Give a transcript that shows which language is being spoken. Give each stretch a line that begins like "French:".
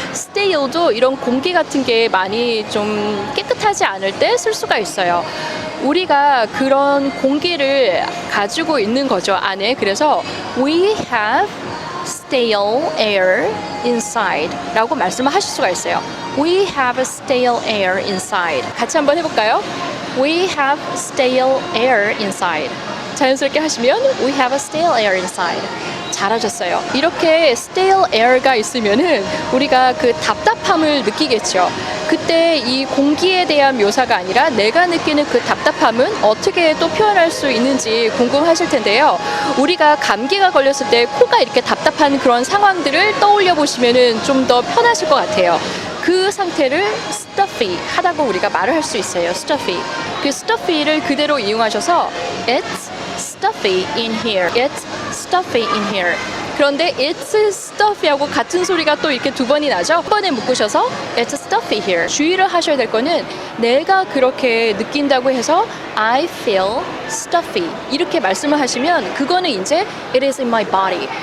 Korean: stale도 이런 공기 같은 게 많이 좀 깨끗하지 않을 때 쓸 수가 있어요. 우리가 그런 공기를 가지고 있는 거죠, 안에. 그래서
English: we have stale air inside
Korean: 라고 말씀을 하실 수가 있어요.
English: We have stale air inside.
Korean: 같이 한번 해볼까요?
English: We have stale air inside.
Korean: 자연스럽게 하시면
English: We have a stale air inside.
Korean: 잘하셨어요. 이렇게 stale air가 있으면은 우리가 그 답답함을 느끼겠죠. 그때 이 공기에 대한 묘사가 아니라 내가 느끼는 그 답답함은 어떻게 또 표현할 수 있는지 궁금하실 텐데요. 우리가 감기가 걸렸을 때 코가 이렇게 답답한 그런 상황들을 떠올려 보시면은 좀 더 편하실 것 같아요. 그 상태를 stuffy 하다고 우리가 말을 할 수 있어요.
English: stuffy.
Korean: 그 stuffy를 그대로 이용하셔서
English: It's stuffy in here. It's stuffy in here.
Korean: 그런데
English: it's stuffy
Korean: 하고 같은 소리가 또 이렇게 두 번이 나죠. 한 번에 묶으셔서
English: it's stuffy here.
Korean: 주의를 하셔야 될 거는 내가 그렇게 느낀다고 해서
English: I feel stuffy
Korean: 이렇게 말씀을 하시면 그거는 이제
English: it is in my body.